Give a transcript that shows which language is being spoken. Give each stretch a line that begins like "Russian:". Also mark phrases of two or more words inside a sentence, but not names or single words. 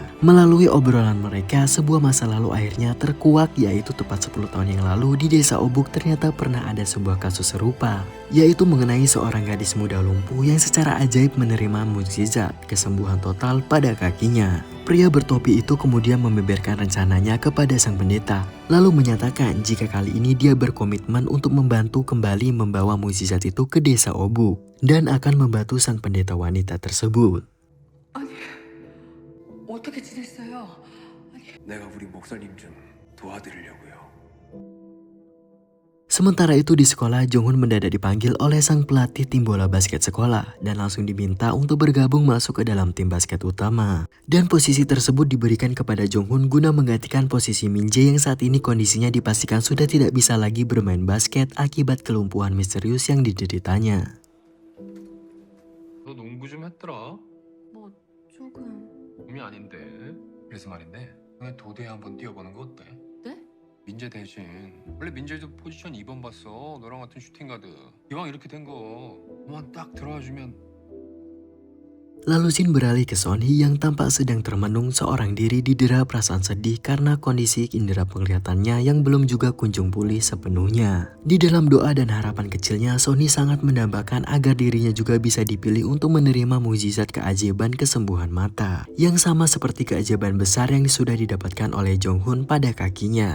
Indonesian: Melalui obrolan mereka, sebuah masa lalu akhirnya terkuak, yaitu tepat 10 tahun yang lalu di desa Obuk ternyata pernah ada sebuah kasus serupa, yaitu mengenai seorang gadis muda lumpuh yang secara ajaib menerima mukjizat kesembuhan total pada kakinya. Pria bertopi itu kemudian membeberkan rencananya kepada sang pendeta, lalu menyatakan jika kali ini dia berkomitmen untuk membantu kembali membawa mukjizat itu ke desa Obuk dan akan membantu sang pendeta wanita tersebut.
Korean: 아니, 어떻게 지냈어요? 내가 우리 목사님 좀 도와드리려고요.
Indonesian: Sementara itu di sekolah, Jonghoon mendadak dipanggil oleh sang pelatih tim bola basket sekolah dan langsung diminta untuk bergabung masuk ke dalam tim basket utama. Dan posisi tersebut diberikan kepada Jonghoon guna menggantikan posisi Min Jae yang saat ini kondisinya dipastikan sudah tidak bisa lagi bermain basket akibat kelumpuhan misterius yang dideritanya.
Korean: 너 농구 좀 했더라? 뭐 조금. 몸이 아닌데. 그래서 말인데 너네 도대에 한번 뛰어보는 거 어때? 네? 민재 대신 원래 민재도 포지션 2번 봤어. 너랑 같은 슈팅가드. 이왕 이렇게 된 거 너만 딱 들어와주면.
Indonesian: Lalu Shin beralih ke Sonhee yang tampak sedang termenung seorang diri didera perasaan sedih karena kondisi indera penglihatannya yang belum juga kunjung pulih sepenuhnya. Di dalam doa dan harapan kecilnya, Sonhee sangat mendambakan agar dirinya juga bisa dipilih untuk menerima mukjizat keajaiban kesembuhan mata, yang sama seperti keajaiban besar yang sudah didapatkan oleh Jonghoon pada kakinya.